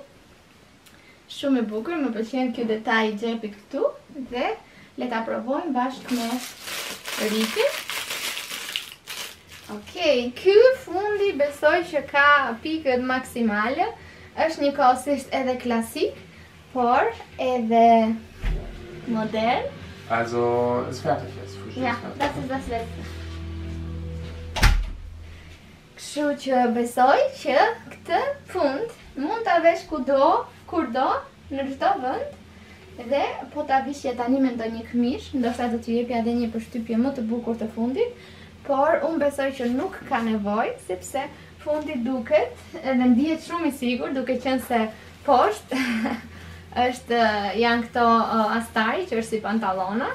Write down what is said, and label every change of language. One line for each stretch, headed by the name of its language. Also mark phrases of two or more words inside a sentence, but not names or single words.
Albanian: Shumë e bukur, më pëlqen ky detaj i xhepit këtu dhe le ta provojmë bashkë me ripin. Okej, ky fundi besoj që ka pikët maksimale, është një kohësisht edhe klasik, por edhe modern.
German: Also, ist fertig jetzt. Ja, das ist das letzte.
Albanian: Kështu që besoj që këtë fund mund ta vesh kudo, kurdo, në çdo vend, dhe po ta vishje tani me ndonjë këmish, ndoshta do t'ju jepja edhe një përshtypje më të bukur të fundit. Por unë besoj që nuk ka nevojë, sepse fundi duket edhe ndihet shumë i sigurt, duke qenë se poshtë janë këto astari që është si pantallona.